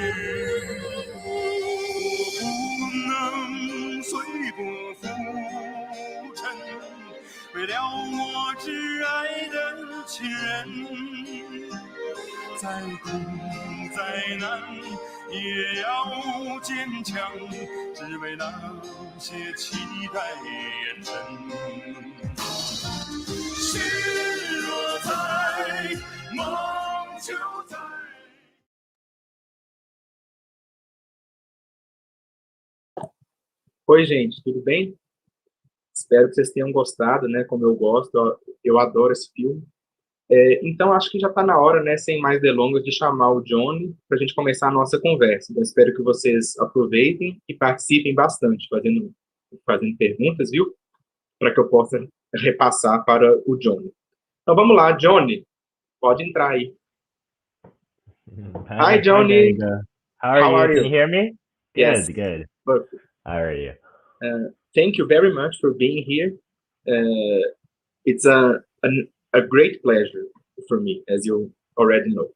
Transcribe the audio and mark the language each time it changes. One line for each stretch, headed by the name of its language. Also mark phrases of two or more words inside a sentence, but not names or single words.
Chinese: 我不能随波浮沉，为了我挚爱的亲人，再苦再难也要坚强，只为那些期待眼神。心若在，梦就在。
Portuguese: Oi, gente, tudo bem? Espero que vocês tenham gostado, né? Como eu gosto, eu adoro esse filme. Então, acho que já está na hora, né, sem mais delongas, de chamar o Johnny para a gente começar a nossa conversa. Então, espero que vocês aproveitem e participem bastante, fazendo perguntas, viu? Para que eu possa repassar para o Johnny. Então, vamos lá, Johnny. Pode entrar aí.
English: Hi, Johnny. How are you? Can you hear me? Yes. Good. Perfect. How are you? Thank you very much for being here. It's a great pleasure for me, as you already know.